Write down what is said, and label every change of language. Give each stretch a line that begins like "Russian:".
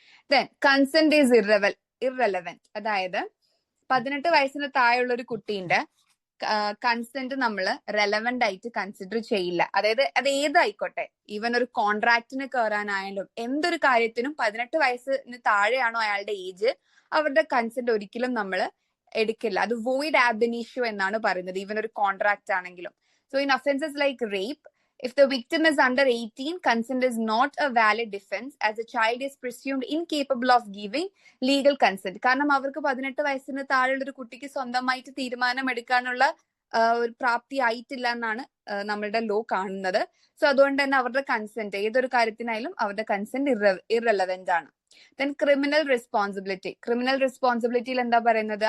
English: Then consent is irrelevant.
Malayalam: അതായത് 18 വയസ്സിന് താഴെയുള്ള ഒരു കുട്ടീന്റെ കൺസെന്റ് നമ്മൾ റെലവന്റ് ആയിട്ട് കൺസിഡർ ചെയ്യില്ല. അതായത് അത് ഏതായിക്കോട്ടെ, ഈവൻ ഒരു കോൺട്രാക്റ്റിന് കയറാനായാലും എന്തൊരു കാര്യത്തിനും 18 വയസ്സിന് താഴെയാണോ അയാളുടെ ഏജ്, അവരുടെ കൺസെന്റ് ഒരിക്കലും നമ്മൾ എടുക്കില്ല. അത് വോയിഡ് ആബ് ഇനിഷ്യോ എന്നാണ് പറയുന്നത്, ഈവൻ ഒരു കോൺട്രാക്ട് ആണെങ്കിലും.
English: So in offences like rape, if the victim is under 18, consent is not a valid defense as the child is presumed incapable of giving legal consent.
Malayalam: കാരണം അവർക്ക് 18 വയസ്സിന് താഴെയുള്ള ഒരു കുട്ടിക്ക് സ്വന്തമായിട്ട് തീരുമാനം എടുക്കാനുള്ള ഒരു പ്രാപ്തി ആയിട്ടില്ല എന്നാണ് നമ്മളുടെ ലോ കാണുന്നത്. സോ അതുകൊണ്ട് തന്നെ അവരുടെ കൺസെന്റ് ഏതൊരു കാര്യത്തിനായാലും അവരുടെ കൺസെന്റ് ഇറലവന്റ് ആണ്. ദെൻ ക്രിമിനൽ റെസ്പോൺസിബിലിറ്റിയിൽ എന്താ പറയുന്നത്?